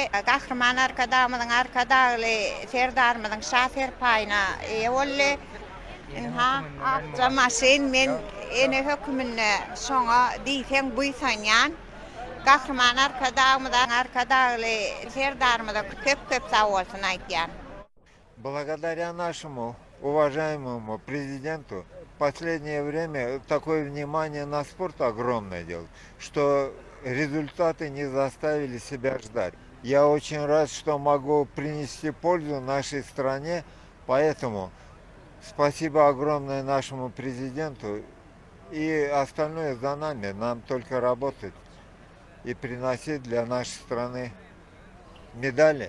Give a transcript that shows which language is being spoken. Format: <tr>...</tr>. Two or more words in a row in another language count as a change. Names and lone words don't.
<tk>Gahrman arkadaly serdarymyzyň şaher paýyna eýe boldy. Akjamaşyn men ene hökümine şoňa diýsem buýsanýan. Gahrman arkadaly serdarymyza köp sag bolsun aýtýar.</tk> <ru>Благодаря нашему уважаемому президенту в последнее время такое внимание на спорт огромное делает, что результаты не заставили себя ждать. Я очень рад, что могу принести пользу нашей стране, поэтому спасибо огромное нашему президенту, и остальное за нами, нам только работать и приносить для нашей страны медали.</ru>